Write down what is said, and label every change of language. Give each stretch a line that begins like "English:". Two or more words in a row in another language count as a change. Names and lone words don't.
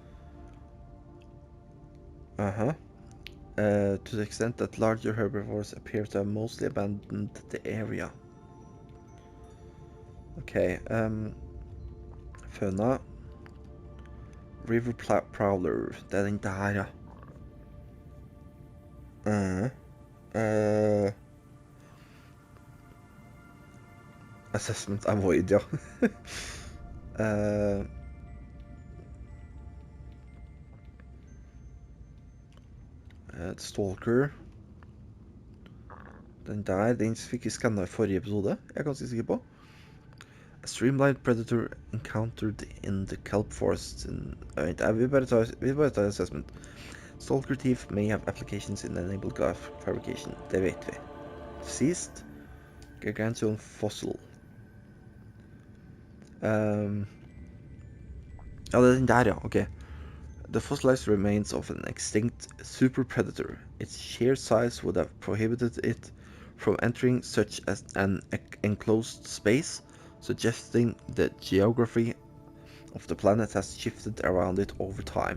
English: To the extent that larger herbivores appear to have mostly abandoned the area. Okay, fauna. River Prowler,
Norwegian: det er den der, ja.
English: Assessment avoid,
Norwegian: ja. Stalker. Den fikk vi skannet i forrige episode, jeg er ganske sikker på.
English: A streamlined predator encountered in the kelp forest in...
Norwegian: vi bare tar
English: assessment. Stalker teeth may have applications in enabled glass fabrication,
Norwegian: det vet vi.
English: Deceased. Gargantuan fossil.
Norwegian: Ja, det er den der, ja, ok.
English: The fossilized remains of an extinct super predator. Its sheer size would have prohibited it from entering such as an enclosed space, suggesting the geography of the planet has shifted around it over time.